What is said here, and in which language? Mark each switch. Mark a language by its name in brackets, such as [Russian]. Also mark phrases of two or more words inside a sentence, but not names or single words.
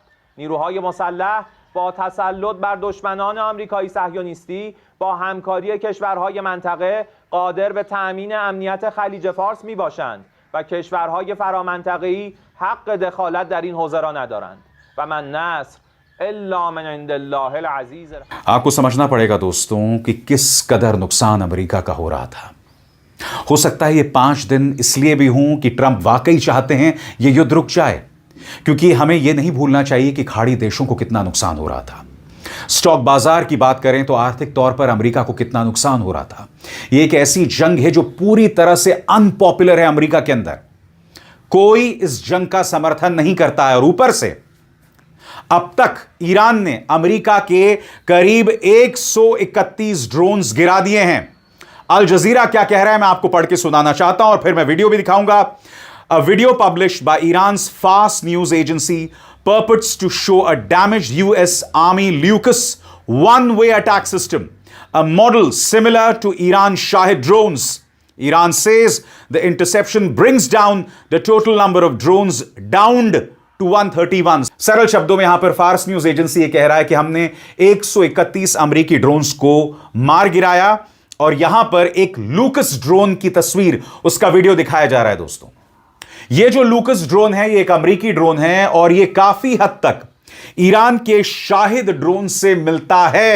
[Persian] نیروهای مسلح با تسلط بر دشمنان آمریکایی صهیونیستی با همکاری کشورهای منطقه قادر به تأمین امنیت خلیج فارس می باشند و کشورهای فرامنطقه‌ای حق دخالت در این حوزه را ندارند [Arabic] و من نصر الا من عند الله العزیز. [Hindi] आपको समझना पड़ेगा दोस्तों कि किस कदर नुकसान अमेरिका का हो रहा था। हो सकता है ये 5 दिन इसलिए भी हों कि ट्रंप वाकई चाहते हैं ये युद्ध रुक जाए, क्योंकि हमें यह नहीं भूलना चाहिए कि खाड़ी देशों को कितना नुकसान हो रहा था। स्टॉक बाजार की बात करें तो आर्थिक तौर पर अमेरिका को कितना नुकसान हो रहा था। यह एक ऐसी जंग है जो पूरी तरह से अनपॉपुलर है अमेरिका के अंदर। कोई इस जंग का समर्थन नहीं करता है और ऊपर से अब तक ईरान ने अमेरिका के करीब 131 ड्रोन्स गिरा दिए हैं। अल जजीरा क्या कह रहा है मैं आपको पढ़ के सुनाना चाहता हूं और फिर मैं वीडियो भी दिखाऊंगा। [English] A video published by Iran's Fars news agency purports to show a damaged US Army LUCAS one-way attack system, a model similar to Iran's Shahed drones. Iran says the interception brings down the total number of drones downed to 131. [Hindi] सरल शब्दों में यहां पर फार्स न्यूज एजेंसी ये कह रहा है कि हमने 131 अमेरिकी ड्रोन्स को मार गिराया और यहां पर एक लूकस ड्रोन की तस्वीर, उसका वीडियो दिखाया जा रहा है दोस्तों। यह जो लूकस ड्रोन है ये एक अमेरिकी ड्रोन है और यह काफी हद तक ईरान के शाहिद ड्रोन से मिलता है।